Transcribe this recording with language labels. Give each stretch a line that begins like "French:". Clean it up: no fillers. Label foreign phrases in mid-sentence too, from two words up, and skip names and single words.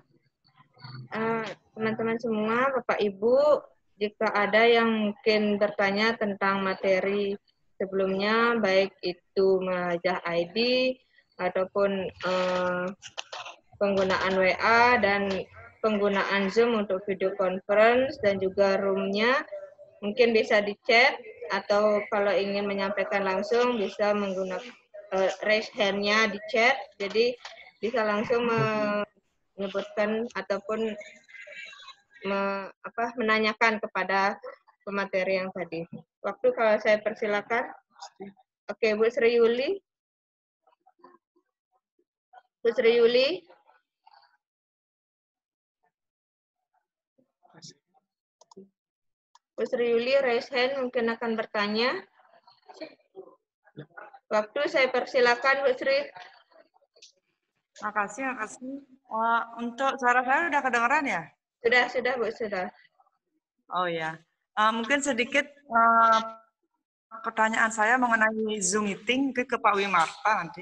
Indonesian: Teman-teman semua, Bapak Ibu, jika ada yang mungkin bertanya tentang materi sebelumnya, baik itu Melajah ID ataupun penggunaan WA dan penggunaan Zoom untuk
English: video conference
Indonesian: dan juga room-nya, mungkin bisa di chat, atau kalau ingin menyampaikan langsung bisa menggunakan
English: raise hand-
Indonesian: nya di chat. Jadi bisa langsung menyebutkan ataupun menanyakan kepada pemateri yang tadi. Waktu kalau saya persilakan. Oke, Bu Sri Yuli. Bu Sri Yuli. Bu Sri Yuli
English: raise hand
Indonesian: mungkin akan bertanya. Waktu saya persilakan Bu Sri. Makasih. Untuk suara saya udah kedengeran ya? Sudah Bu, sudah. Oh ya, mungkin sedikit pertanyaan saya mengenai Zoom meeting ke Pak Wimarta nanti.